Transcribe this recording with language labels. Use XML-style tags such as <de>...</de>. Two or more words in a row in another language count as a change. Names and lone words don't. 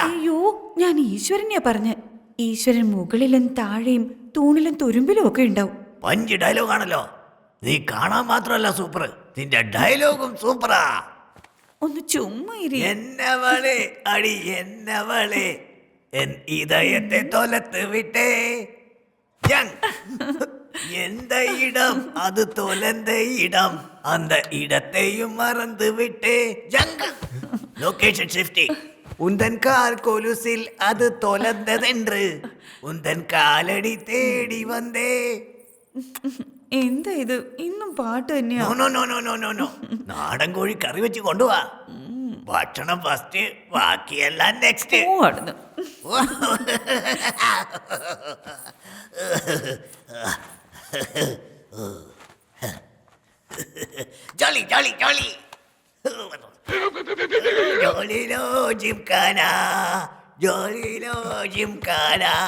<ml>അയ്യോ, ഞാൻ ഈശ്വരനെയാ പറഞ്ഞ. ഈശ്വരൻ മുകളിലും താഴെയും തൂണിലും തുരുമ്പിലും ഒക്കെ ഉണ്ടാവും.</ml> <en>punch dialogue</en> <ml>ആണല്ലോ. നീ കാണാൻ മാത്രമല്ല സൂപ്പർ, നിന്റെ ഡയലോഗും സൂപ്പറാ. ഒന്ന് ചുമ്മാ ഇരി.</ml> <ta>என்னவளே அடி என்னவளே என் இதயத்தை தொலைத்து விட்டே யங் எந்த இடம் அது தொலைந்த இடம் அந்த இடத்தையும் மறந்து விட்டே யங்</ta> <en>location shifting</en> <ta>உந்தன் கால் கொலுசில் அது தொலைந்ததென்று உந்தன் காலடி தேடி வந்தே.</ta> <ml>എന്താ ഇത്, ഇന്നും പാട്ട് തന്നെയാ?</ml> <en>no no no no no no,</en> <ml>നാടൻ കോഴി കറി വെച്ച് കൊണ്ടുപോവാ. ഭക്ഷണം ഫസ്റ്റ്, ബാക്കിയെല്ലാം നെക്സ്റ്റ്. ജോളി ജോളി ജോളി ജോളിലോ ജിംഖാന, ജോളിലോ ജിംഖാന.</ml>